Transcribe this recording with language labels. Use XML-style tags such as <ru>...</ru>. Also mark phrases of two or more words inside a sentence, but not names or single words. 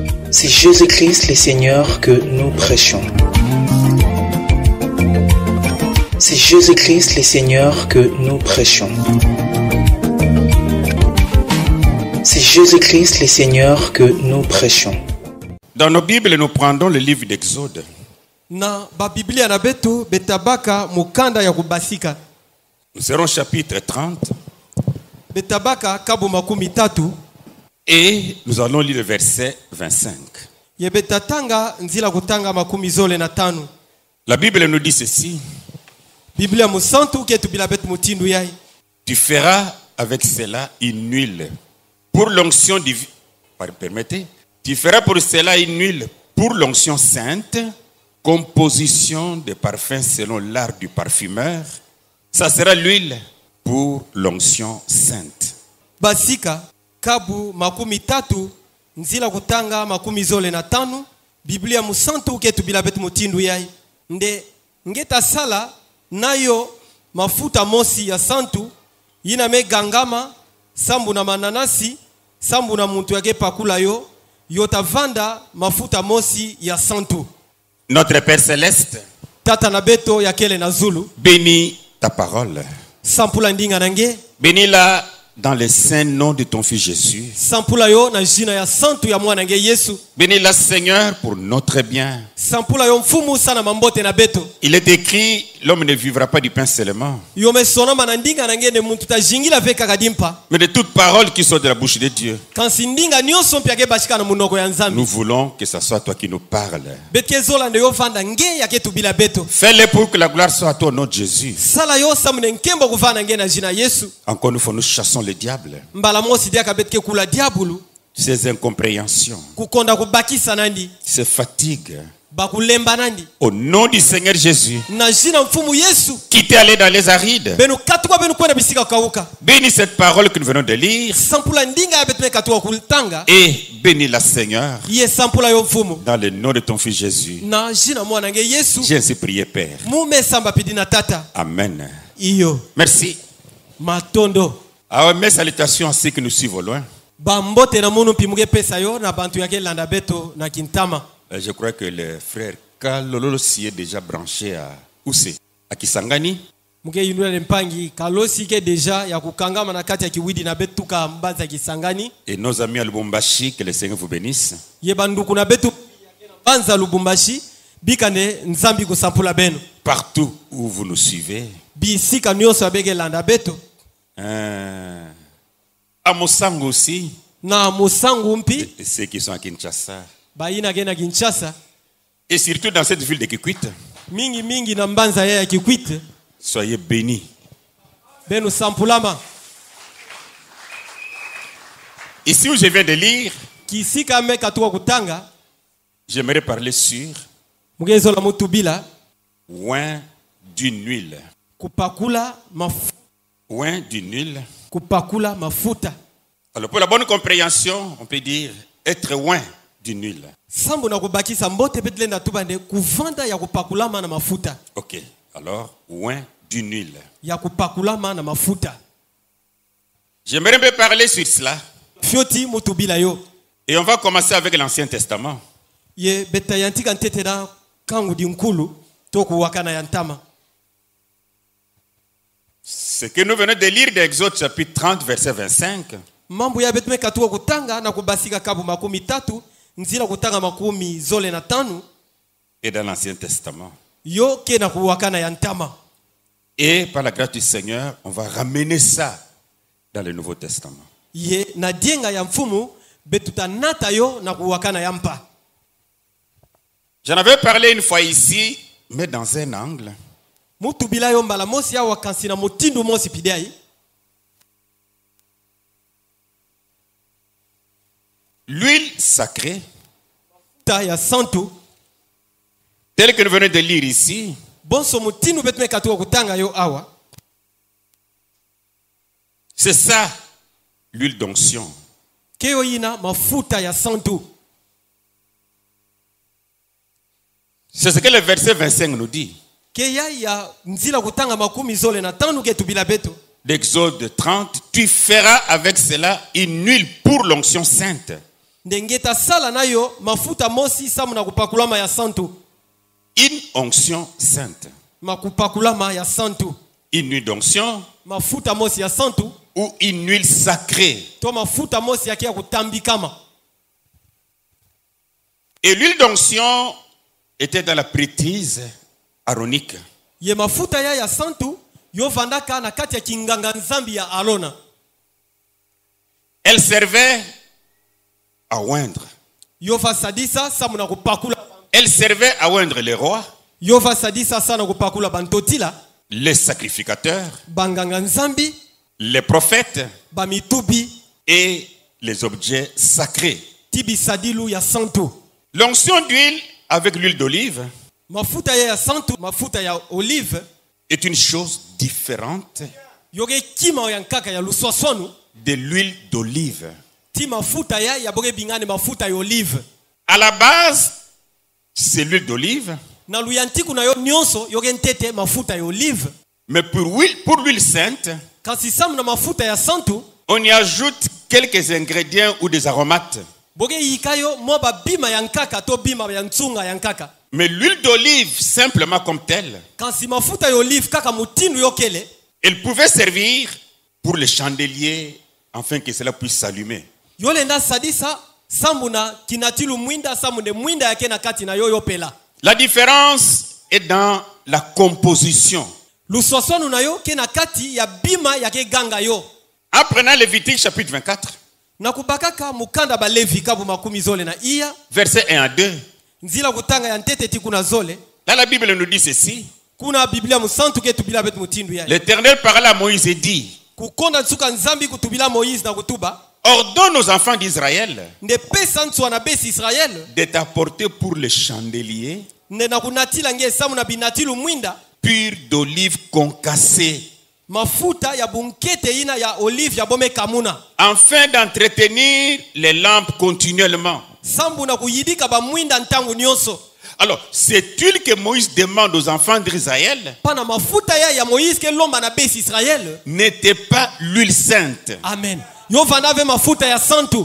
<fr>C'est Jésus-Christ le Seigneur que nous prêchons. C'est Jésus-Christ le Seigneur que nous prêchons. C'est Jésus-Christ le Seigneur que nous prêchons. Dans nos Bibles, nous prendons le livre d'Exode.</fr> <ktu>Na ba Biblia na betu betabaka mukanda ya kubasika.</ktu> <fr>Nous serons chapitre 30.</fr> <ktu>Betabaka kabu makumi tatu.</ktu> <fr>Et nous allons lire le verset 25.</fr> <ktu>Ye betatanga nzila kutanga makumi zole na tanu.</ktu> <fr>La Bible nous dit ceci.</fr> <ktu>Biblia musantu ketu bila betu mutindu yai.</ktu> <fr>Tu feras avec cela une huile pour l'onction divine. Permettez. Tu feras pour cela une huile pour l'onction sainte, composition de parfums selon l'art du parfumeur. Ça sera l'huile pour l'onction sainte.</fr> <ktu>Basika kabu makumi tatu nzila kutanga makumi zole na tanu. Biblia musantu ketu bila betu mutindu yai. Nde ngeta sala nayo mafuta mosi ya santu yina me gangama sambu na mananasi sambu na muntu yake pakula yo yotavanda mafuta mosi ya santu.</ktu> <fr>Notre Père Céleste,</fr> <ktu>Tata na beto ya kele na zulu</ktu> <fr>bénis ta parole.</fr> <ktu>sampula ndinga nange</ktu> <fr>Bénis-la dans le saint nom de ton Fils Jésus.</fr> <ktu>sampula yo na jina ya santu ya mwana nge Yesu.</ktu> <fr>Bénis-la, Seigneur, pour notre bien.</fr> <ktu>Sampula yo mfumu sana mambote na beto.</ktu> <fr>Il est écrit, l'homme ne vivra pas du pain seulement,</fr> <ktu>Yo me sonoma na ndinga nange ne muntu tajingila veka kadimpa.</ktu> <fr>mais de toute parole qui sort de la bouche de Dieu.</fr> <ktu>Kansi ndinga nyonso mpya ke bashika na munoko ya nzambi.</ktu> <fr>Nous voulons que ce soit toi qui nous parles.</fr> <ktu>Betke zola nde yo vanda nge ya ketu bila beto.</ktu> <fr>Fais-le pour que la gloire soit à toi au nom de Jésus.</fr> <ktu>Sala yo samune nkembo kuvana nge na jina Yesu.</ktu> <fr>Encore une fois, nous chassons le diable.</fr> <ktu>Mbala mosi dia kabetke kula diabulu.</ktu> <fr>Ces incompréhensions,</fr> <ktu>Kukonda kubakisa nandi.</ktu> <fr>ces fatigues.</fr> <ktu>Bakulemba nandi.</ktu> <fr>Au nom du Seigneur Jésus,</fr> <ktu>Na jina mfumu Yesu.</ktu> <fr>qui t'est allé dans les arides.</fr> <ktu>Benu katuwa benu kwenda bisika kauka.</ktu> <fr>Bénis cette parole que nous venons de lire</fr> <ktu>Sampula ndinga ya betme katuwa kultanga.</ktu> <fr>et bénis la Seigneur</fr> <ktu>Ye sampula yo mfumu.</ktu> <fr>dans le nom de ton Fils Jésus.</fr> <ktu>Na jina mwana nge Yesu.</ktu> <fr>J'ai ainsi prié, Père.</fr> <ktu>Mume samba pidina tata.</ktu> <fr>Amen.</fr> <ktu>Iyo.</ktu> <fr>Merci.</fr> <ktu>Matondo.</ktu> <fr>Alors, mes salutations à ceux qui nous suivent au loin.</fr> <ktu>Bambote na munu pimuge pesa yo na bantu yake landa beto na kintama.</ktu> <fr>Je crois que le frère Kalolo s'y est déjà branché à Oussé, à Kisangani.</fr> <ktu>Muge yinula mpangi kalosi ke deja ya kukangama na kati ya kiwidi na betu ka mbaza Kisangani.</ktu> <fr>Et nos amis à Lubumbashi, que le Seigneur vous bénisse.</fr> <ktu>Ye banduku na betu banza Lubumbashi bikane nzambi kusampula beno.</ktu> <fr>Partout où vous nous suivez.</fr> <ktu>Bisika nyonso abege landa beto.</ktu> <fr>À Mosango aussi.</fr> <ktu>Na musangu mpi</ktu> <fr>Et ceux qui sont à Kinshasa.</fr> <ktu>baina gena Kinshasa.</ktu> <fr>Et surtout dans cette ville de Kikwit.</fr> <ktu>Mingi na mbanza ya Kikwit.</ktu> <fr>Soyez bénis.</fr> <ktu>Beno sampulama.</ktu> <fr>Ici où je viens de lire,</fr> <ktu>Kisika me katuwa kutanga.</ktu> <fr>j'aimerais parler sur</fr> <ktu>Mugezo la mutubila.</ktu> <fr>oin d'une huile.</fr> <ktu>Kupakula mafuta.</ktu> <fr>Oin d'une huile.</fr> <ktu>Kupakula mafuta.</ktu> <fr>Alors pour la bonne compréhension, on peut dire être oin d'une huile.</fr> <ktu>Sambo na kubakisa mbote betle na tubande kuvanda ya kupakulama na mafuta.</ktu> <fr>Ok, alors oin d'une huile.</fr> <ktu>Ya kupakulama na mafuta.</ktu> <fr>J'aimerais bien parler sur cela.</fr> <ktu>Fioti mutubila yo.</ktu> <fr>Et on va commencer avec l'Ancien Testament.</fr> <ktu>Ye betayantika ntete na kangu dinkulu toku wakana yantama.</ktu> <fr>Ce que nous venons de lire d'Exode chapitre 30 verset 25.</fr> <ktu>Mambo ya betme katuwa kutanga na kubasika kabu makumi tatu nzila kutanga makumi zole na tanu</ktu> <fr>Et dans l'Ancien Testament.</fr> <ktu>yo ke na kuwakana yantama.</ktu> <fr>Et par la grâce du Seigneur, on va ramener ça dans le Nouveau Testament.</fr> <ktu>Ye na dienga ya mfumu betuta nata yo na kuwakana yampa.</ktu> <fr>J'en avais parlé une fois ici, mais dans un angle.</fr> <ktu>Mutubila yo mbala mosi ya wakansi na motindu mosi pidai.</ktu> <fr>L'huile sacrée,</fr> <ktu>Ta ya santu.</ktu> <fr>telle que nous venons de lire ici,</fr> <ktu>Bonso mutinu betme katuwa kutanga yo awa.</ktu> <fr>c'est ça, l'huile d'onction.</fr> <ktu>Keo ina mafuta ya santu.</ktu> <fr>C'est ce que le verset 25 nous dit.</fr> <ktu>Keya ya nzila kutanga makumi zole na tanu ketu bila beto.</ktu> <fr>D'Exode 30, tu feras avec cela une huile pour l'onction sainte,</fr> <ktu>ndengeta sala nayo mafuta mosi samu na kupakulama ya santu.</ktu> <fr>Une onction sainte.</fr> <ktu>Makupakulama ya santu.</ktu> <fr>Une huile d'onction</fr> <ktu>Mafuta mosi ya santu.</ktu> <fr>ou une huile sacrée.</fr> <ktu>To mafuta mosi ya kia kutambikama.</ktu> <fr>Et l'huile d'onction était dans la prêtrise aronique.</fr> <ktu>Ye mafuta ya santu yo vandaka na kati ya kinganga nzambi ya Alona.</ktu> <fr>Elle servait à oindre.</fr> <ktu>Yo va sadisa samu na kupakula.</ktu> <fr>Elle servait à oindre les rois,</fr> <ktu>Yo va sadisa sana kupakula bantotila.</ktu> <fr>les sacrificateurs,</fr> <ktu>Banganga nzambi.</ktu> <fr>les prophètes</fr> <ktu>Bamitubi.</ktu> <fr>et les objets sacrés.</fr> <ktu>Tibi sadilu ya santu.</ktu> <fr>L'onction d'huile avec l'huile d'olive</fr> <ktu>Mafuta ya santu. Mafuta ya olive.</ktu> <fr>est une chose différente</fr> <ktu>Yoge kima ya nkaka ya luswaswanu.</ktu> <fr>de l'huile d'olive.</fr> <ktu>Ti mafuta ya boge bingane mafuta ya olive.</ktu> <fr>À la base, c'est l'huile d'olive,</fr> <ktu>Na luyantiku na yo nyonso yoge ntete mafuta ya olive.</ktu> <fr>mais pour l'huile sainte,</fr> <ktu>Kasi samu na mafuta ya santu.</ktu> <fr>on y ajoute quelques ingrédients ou des aromates.</fr> <ktu>Boge yikayo moba bima ya nkaka to bima ya ntsunga ya nkaka.</ktu> <fr>Mais l'huile d'olive, simplement comme telle,</fr> <ktu>Kasi mafuta ya olive kaka mutindu yokele.</ktu> <fr>elle pouvait servir pour les chandeliers afin que cela puisse s'allumer.</fr> <ktu>Yolenda sadisa sambu na kinatilu mwinda samu ne mwinda yake na kati na yoyo pela.</ktu> <fr>La différence est dans la composition.</fr> <ktu>Luswaswanu na yo ke na kati ya bima yake ganga yo.</ktu> <fr>En prenant Lévitique chapitre 24,</fr> <ktu>Na kubakaka mukanda ba Levi kabu makumi zole na iya.</ktu> <fr>versets 1 à 2,</fr> <ktu>Nzila kutanga ya ntete tiku na zole.</ktu> <fr>là la Bible nous dit ceci.</fr> <ktu>Kuna Biblia musantu ke tubila betu mutindu ya.</ktu> <fr>L'Éternel parla à Moïse et dit,</fr> <ktu>Kukonda nsuka nzambi kutubila Moïse na kutuba.</ktu> <fr>ordonne aux enfants d'Israël</fr> <ktu>Nde pesa ntsu na besi Israël.</ktu> <fr>de t'apporter pour les chandeliers</fr> <ktu>Nde na kunatila nge samu na binatilu mwinda.</ktu> <fr>pur d'olive concassée,</fr> <ktu>Mafuta ya bunkete ina ya olive ya bome kamuna.</ktu> <fr>afin d'entretenir les lampes continuellement.</fr> <ktu>Sambu na kuyidika ba mwinda ntangu nyonso.</ktu> <fr>Alors, cette huile que Moïse demande aux enfants d'Israël</fr> <ktu>Pana mafuta ya Moïse ke lomba na besi Israël.</ktu> <fr>n'était pas l'huile sainte. Amen.</fr> <ktu>Yo vanda ve mafuta ya santu.</ktu>